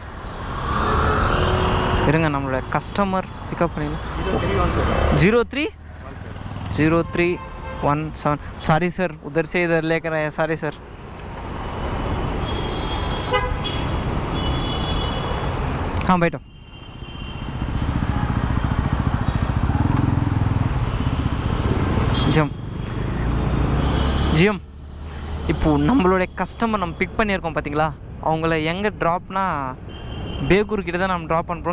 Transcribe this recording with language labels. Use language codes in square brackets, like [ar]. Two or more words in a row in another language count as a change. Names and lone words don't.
[ta] இருங்க, நம்மளோட [en] customer pickup [ta] பண்ணிடலாம். 0317. [en] sorry sir, [hi] उधर से इधर लेकर आया, [en] sorry sir. [hi] हाँ बैठो. [ta] ஜிஎம் இப்போது நம்மளுடைய கஸ்டமர் நம்ம பிக் பண்ணியிருக்கோம் பார்த்தீங்களா, அவங்கள எங்கே ட்ராப்னா பேகூர் கிட்ட தான் நம்ம ட்ராப் பண்ணுறோம்.